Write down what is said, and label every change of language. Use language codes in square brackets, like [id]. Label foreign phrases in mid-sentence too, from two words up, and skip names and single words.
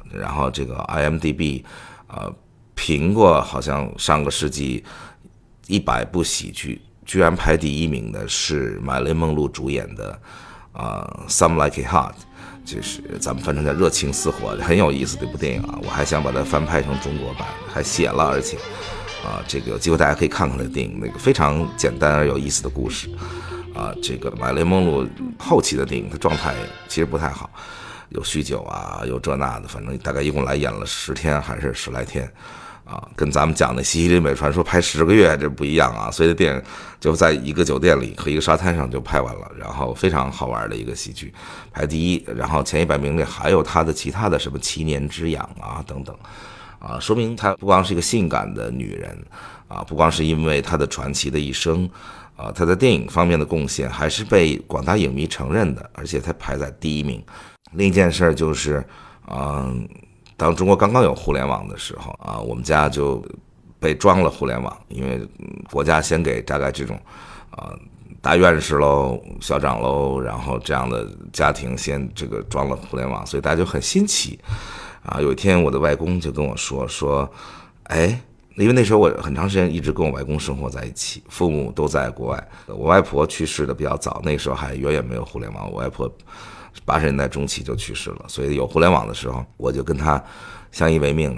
[zh] 然後這個 IMDB 評過好像上個世紀100部喜劇，居然排第1名的是瑪麗蓮·夢露主演的 Some Like It Hot，就是咱們翻成叫熱情似火，很有意思的一部電影我還想把它翻拍成中国版，還寫了，而且這個有機會大家可以看看那個電影，那個非常簡单而有意思的故事這個瑪麗蓮·夢露後期的電影，她狀態其實不太好，有酗酒有這那的，反正大概一共來演了10天還是10來天跟咱們講的西西里美傳說拍10個月這不一樣所以這電影就在一個酒店裡和一個沙灘上就拍完了，然後非常好玩的一個喜劇，排第1，然後前100名裡還有他的其他的什麼7年之癢等等說明她不光是一個性感的女人不光是因為她的傳奇的一生她在電影方面的貢獻還是被廣大影迷承認的，而且她排在第1名。另一件事就是當中國剛剛有互聯網的時候我們家就被裝了互聯網，因為國家先給大概這種大院士嘍、校長嘍，然後這樣的家庭先這個裝了互聯網，所以大家就很新奇有一天我的外公就跟我說因為那時候我很长時間一直跟我外公生活在一起，父母都在国外，我外婆去世的比較早，那时候還遠遠沒有互聯網，我外婆80年代中期就去世了，所以有互聯網的時候我就跟他相依為命。